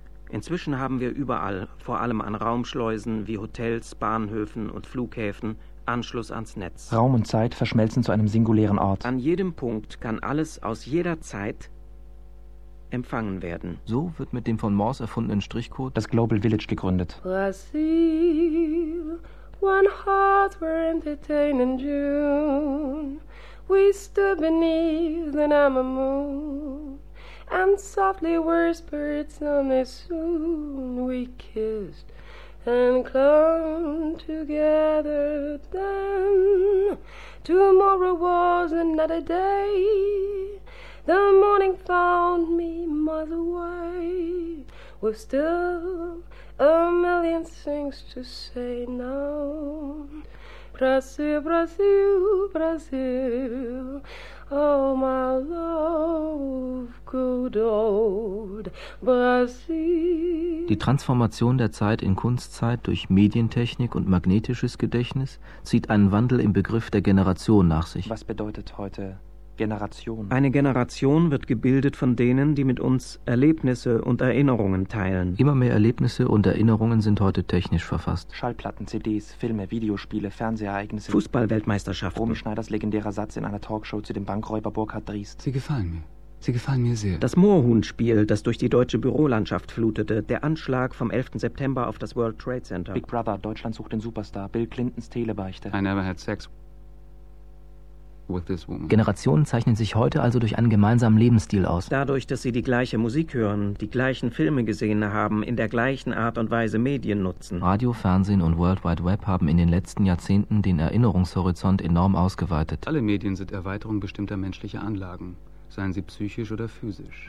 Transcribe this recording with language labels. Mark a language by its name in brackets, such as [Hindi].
[German] Inzwischen haben wir überall, vor allem an Raumschleusen wie Hotels, Bahnhöfen und Flughäfen, Anschluss ans Netz. Raum und Zeit verschmelzen zu einem singulären Ort. An jedem Punkt kann alles aus jeder Zeit empfangen werden. So wird mit dem von Morse erfundenen Strichcode das Global Village gegründet. [English] Brazil, one heart were entertained in June. We stood beneath the number moon. And softly whispered some soon we kissed. And clung together then. Tomorrow was another day. The morning found me miles away. With still a million things to say now. Brazil, Brazil, Brazil. Oh, my love, good old Brazil. [German] Die Transformation der Zeit in Kunstzeit durch Medientechnik und magnetisches Gedächtnis zieht einen Wandel im Begriff der Generation nach sich. Was bedeutet heute Generation? Eine Generation wird gebildet von denen, die mit uns Erlebnisse und Erinnerungen teilen. Immer mehr Erlebnisse und Erinnerungen sind heute technisch verfasst. Schallplatten, CDs, Filme, Videospiele, Fernsehereignisse, Fußballweltmeisterschaften. Romy Schneiders legendärer Satz in einer Talkshow zu dem Bankräuber Burkhard Driest. Sie gefallen mir. Sie gefallen mir sehr. Das Moorhuhnspiel, das durch die deutsche Bürolandschaft flutete. Der Anschlag vom 11. September auf das World Trade Center. Big Brother, Deutschland sucht den Superstar. Bill Clintons Telebeichte. [English] I never had sex with this woman. [German] Generationen zeichnen sich heute also durch einen gemeinsamen Lebensstil aus. Dadurch, dass sie die gleiche Musik hören, die gleichen Filme gesehen haben, in der gleichen Art und Weise Medien nutzen. Radio, Fernsehen und World Wide Web haben in den letzten Jahrzehnten den Erinnerungshorizont enorm ausgeweitet. Alle Medien sind Erweiterung bestimmter menschlicher Anlagen. Seien sie psychisch oder physisch.